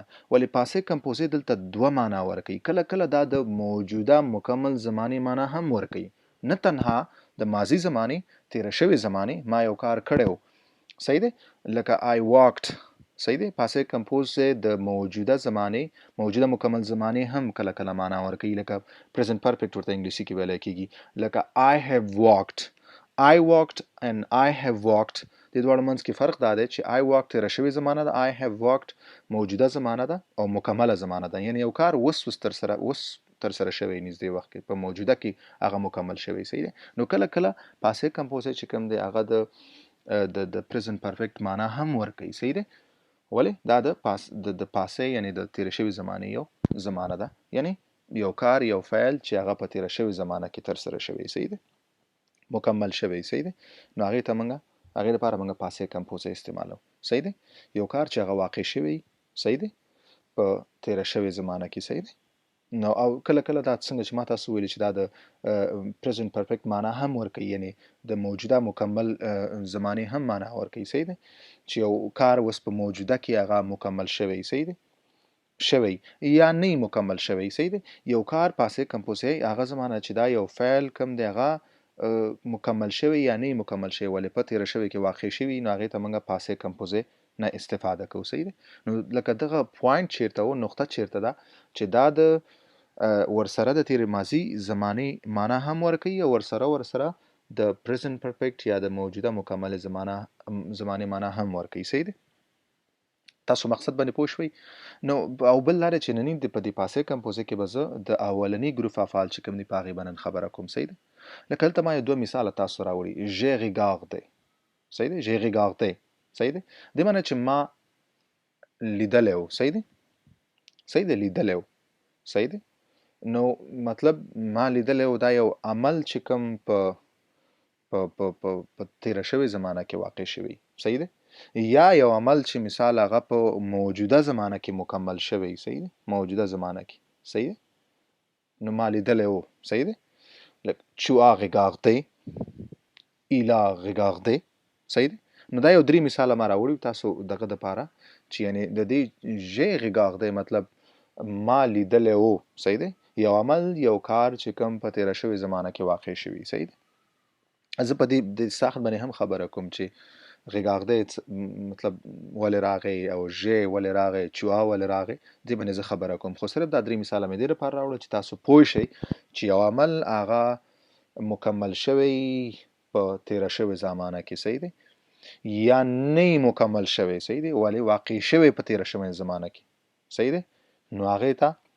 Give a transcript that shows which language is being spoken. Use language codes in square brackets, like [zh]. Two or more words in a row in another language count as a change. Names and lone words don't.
[ps] ولې [fr] passé composé [ps] دلته دوه معنا ورکوي. کله کله دا د موجوده مکمل زمانې معنا هم ورکوي، نه تنها د ماضي زمانې، تیر شوی زمانې، ما یو کار کړی و. صحیح دی، لکه [en] I walked. [ps] صحیح دی. [fr] passé composé [ps] د موجوده زمانې، موجوده مکمل زمانې هم کله کله معنا ورکوي، لکه [en] present perfect [ps] ورته انګلیسي کې ویلی کېږي، لکه [en] I have walked. I walked and I have walked، [ps] د دواړو منځ کې فرق دا دی چې [en] I walked [ps] تېره شوې زمانه ده، [en] I have walked [ps] موجوده زمانه ده او مکمله زمانه ده، یعنی یو کار اوس تر سره شوی، نږدې وخت کې په موجوده کې هغه مکمل شوی. صحیح دی. نو کله کله [fr] passé composé [ps] چې کوم دی هغه د [en] present perfect [ps] معنا هم ورکوي. صحیح دی. ولې دا د پاسې یعنی د تېره شوې زمانې یو زمانه ده، یعنی یو کار، یو فعل چې هغه په تېره شوې زمانه کې تر سره شوی. صحیح دی، مکمل شوی. صحیح دی. نو هغې لپاره موږ [fr] passé composé [ps] استعمالو. صحیح دی. یو کار چې هغه واقع شوی، صحیح دی، په تېره شوې زمانه کې. صحیح دی. نو او کله کله دا څنګه چې ما تاسو ویلي چې دا د [en] present perfect [ps] معنا هم ورکوي، یعنی د موجوده مکمل زمانې هم معنا ورکوي. صحیح دی، چې یو کار اوس په موجوده کې هغه مکمل شوی. صحیح دی، شوی یا نه مکمل شوی. صحیح دی. یو کار [fr] passé composé [ps] هغه زمانه چې دا یو فعل کوم دی هغه مکمل شوی یا نه مکمل شوی، ولې په تېره شوی کې واقع شوي، نو هغې ته موږ [fr] passé composé [ps] نه استفاده کوو. صحیح دی. نو لکه دغه پوینټ چیرته و، نقطه چیرته ده چې دا د ورسره د تېرې ماضي زمانې معنا هم ورکوي او ورسره د [en] present perfect [ps] یا د موجوده مکمل زمانې معنا هم ورکوي. صحیح دی. تاسو مقصد باندې پوه شوئ. نو او بل لاره چې نننۍ په دې [fr] passé composé [ps] کې به زه د اولني ګروپ افعال چې کوم دي په هغې به نن خبره کوم. صحیح دی. لکه دلته ما یو دوه مثاله تاسو راوړي. [fr] j'ai regardé. [ps] صحیح دی. [fr] j'ai regardé. [ps] صحیح دی. دې معنی چې ما لیدلی و. صحیح دی. صحیح دی، لیدلی و. صحیح دی. نو مطلب ما لیدلی و دا یو عمل چې کوم په تېره شوې زمانه کې واقع شوی. صحیح دی. یا یو عمل چې مثال هغه په موجوده زمانه کې مکمل شوی. صحیح دی. موجوده زمانه کې. صحیح دی. نو ما لیدلی و. صحیح دی. [fr] tu as regardé، il a regardé. [ps] صحیح دی. نو دا یو 3 مثاله ما راوړي تاسو دغه دپاره چې یعنې د دې [fr] j'ai regardé [ps] مطلب ما لیدلی و. صحیح دی. یو عمل، یو کار چې کوم په تېره شوې زمانه کې واقع شوي. صحیح دی. زه په دې د ساخت باندې هم خبره کوم چې غیږاغده مطلب ولې راغی او ژ ولې راغی چوا ولې راغی دې باندې زه خبره کوم خو صرف دا درې مثاله مې دې لپاره راوړل چې تاسو پوه شئ چې یو عمل هغه مکمل شوی په تیره شوی زمانه کې صحیح دی یا نه مکمل شوی صحیح دی ولی واقع شوی په تیره شوی زمانه کې صحیح دی نو هغه ته